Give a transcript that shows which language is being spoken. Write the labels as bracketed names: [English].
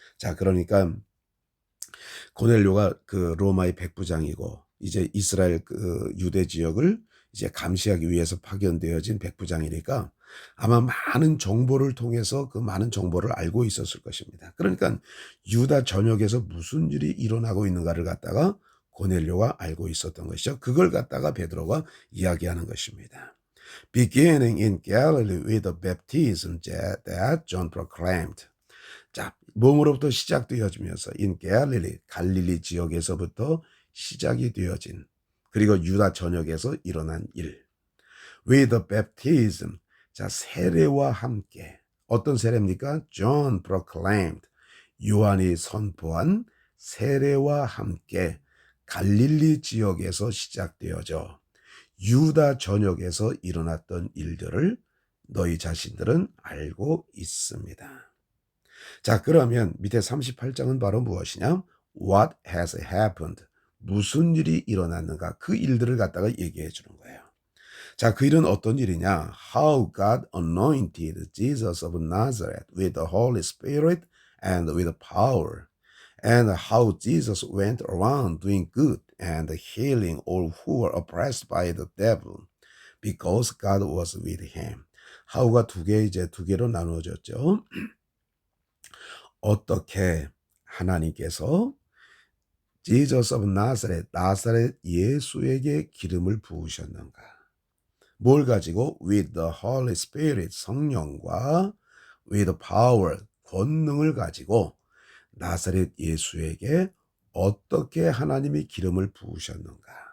[Korean] 자, 그러니까 고넬료가 그 로마의 백부장이고 이제 이스라엘 그 유대 지역을 이제 감시하기 위해서 파견되어진 백부장이니까 아마 많은 정보를 통해서 그 많은 정보를 알고 있었을 것입니다. 그러니까 유다 전역에서 무슨 일이 일어나고 있는가를 갖다가 고넬료가 알고 있었던 것이죠. 그걸 갖다가 베드로가 이야기하는 것입니다. [English] Beginning in Galilee with the baptism that John proclaimed. [Korean] 자, 몸으로부터 시작되어지면서 [English] in Galilee, [Korean] 갈릴리 지역에서부터 시작이 되어진 그리고 유다 전역에서 일어난 일. [English] With the baptism, [Korean] 자, 세례와 함께 어떤 세례입니까? [English] John proclaimed, [Korean] 요한이 선포한 세례와 함께 갈릴리 지역에서 시작되어져 유다 전역에서 일어났던 일들을 너희 자신들은 알고 있습니다. 자, 그러면 밑에 38장은 바로 무엇이냐? [English] What has happened? [Korean] 무슨 일이 일어났는가? 그 일들을 갖다가 얘기해 주는 거예요. 자, 그 일은 어떤 일이냐? [English] How God anointed Jesus of Nazareth with the Holy Spirit and with power. And how Jesus went around doing good and healing all who were oppressed by the devil, because God was with him. [Korean] how가 두 개로 나누어졌죠. 어떻게 하나님께서 [English] Jesus of Nazareth, [Korean] 나사렛 예수에게 기름을 부으셨는가? 뭘 가지고? [English] With the Holy Spirit, [Korean] 성령과 [English] with power, [Korean] 권능을 가지고 나사렛 예수에게 어떻게 하나님이 기름을 부으셨는가?